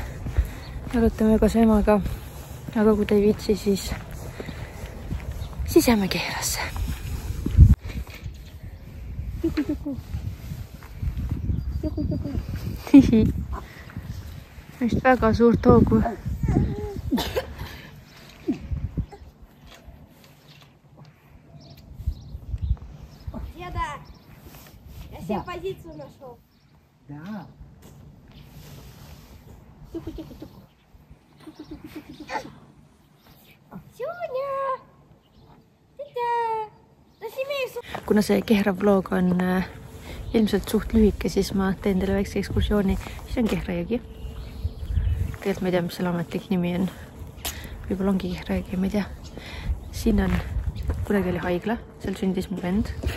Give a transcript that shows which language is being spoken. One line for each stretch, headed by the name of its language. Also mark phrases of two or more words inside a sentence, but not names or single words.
Estonian: Jalutame koos emaga. Aga kui ta ei viitsi, siis jääme Kehrasse. Vist väga suurt hoogu.
Russian: Деда, я себе позицию нашел. Да. Соня!
Estonian: Kuna see Kehra vlog on ilmselt suht lühike, siis ma teen teile väikse ekskursiooni. Siis on Kehra jõgi. Tegelikult ma ei tea, mis selle ametlik nimi on. Võib-olla ongi Kehra jõgi, ma ei tea. Siin on, kunagi oli haigla, seal sündis mu vend.